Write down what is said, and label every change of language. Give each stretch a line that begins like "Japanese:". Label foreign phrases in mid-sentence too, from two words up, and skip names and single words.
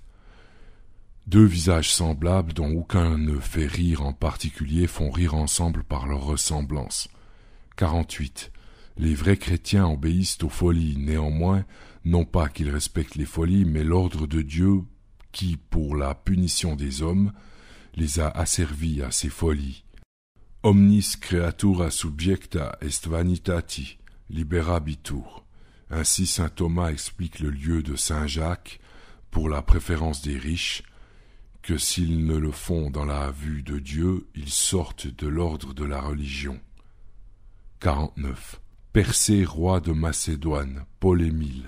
French: Deux visages semblables dont aucun ne fait rire en particulier font rire ensemble par leur ressemblance. 48. Les vrais chrétiens obéissent aux folies, néanmoins, non pas qu'ils respectent les folies, mais l'ordre de Dieu qui, pour la punition des hommes, les a asservis à ces folies.
Latin: Omnis creatura subjecta est vanitati, liberabitur.
French: Ainsi saint Thomas explique le lieu de saint Jacques, pour la préférence des riches, que s'ils ne le font dans la vue de Dieu, ils sortent de l'ordre de la religion. 49. Persée, roi de Macédoine, Paul-Émile.